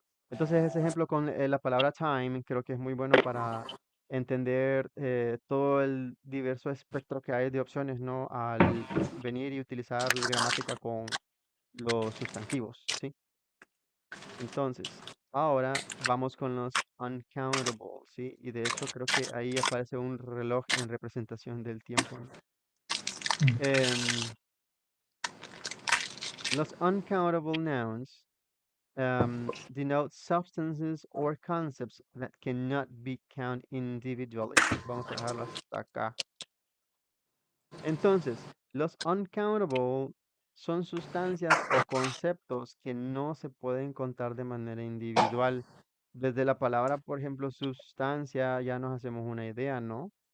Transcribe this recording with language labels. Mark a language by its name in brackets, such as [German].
[Spanish] Entonces, ese ejemplo con la palabra time creo que es muy bueno para entender todo el diverso espectro que hay de opciones, ¿no? Al venir y utilizar la gramática con los sustantivos, ¿sí? Entonces, ahora vamos con los uncountable, ¿sí? Y de hecho creo que ahí aparece un reloj en representación del tiempo, ¿no? [English] Em, los uncountable nouns denote substances or concepts that cannot be counted individually. [Spanish] Vamos a dejarlo hasta acá. Entonces, los uncountable son sustancias o conceptos que no se pueden contar de manera individual. Desde la palabra, por ejemplo, sustancia, ya nos hacemos una idea, ¿no?